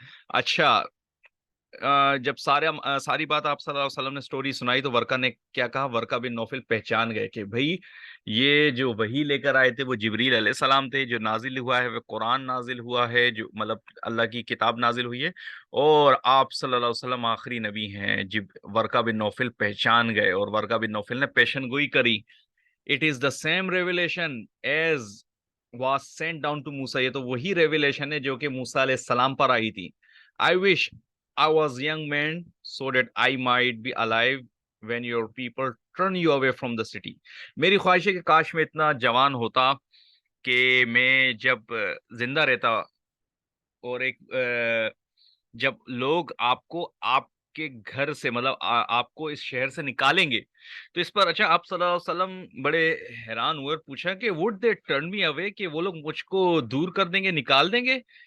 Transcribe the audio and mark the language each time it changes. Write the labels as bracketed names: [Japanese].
[Urdu] اچھا، جب ساری بات آپ صلی اللہ علیہ وسلم نے سٹوری سنائی تو ورقہ نے کیا کہا، ورقہ بن نوفل پہچان گئے کہ بھئی یہ جو وحی لے کر آئے تھے وہ جبریل علیہ السلام تھے، جو نازل ہوا ہے وہ قرآن نازل ہوا ہے، جو مطلب اللہ کی کتاب نازل ہوئی ہے، اور آپ صلی اللہ علیہ وسلم آخری نبی ہیں. ورقہ بن نوفل پہچان گئے اور ورقہ بن نوفل نے پیشن گوئی کری. [English] it is the same revelation as was sent down to Musa, [Urdu] یہ تو وہی ریویلیشن ہے جو کہ موسیٰ علیہ السلام پر آئی تھی. [English] I wish I was young man so that I might be alive when your people turn you away from the city. [Urdu] میری خواہش ہے کہ کاش میں اتنا جوان ہوتا کہ میں جب زندہ رہتا اور جب لوگ آپ کے گھر سے مطلب آپ کو اس شہر سے نکالیں گے. تو اس پر اچھا آپ صلی اللہ علیہ وسلم بڑے حیران ہوئے اور پوچھا کہ [English] would they turn me away، [Urdu] کہ وہ لوگ مجھ کو دور کر دیں گے، نکال دیں گے.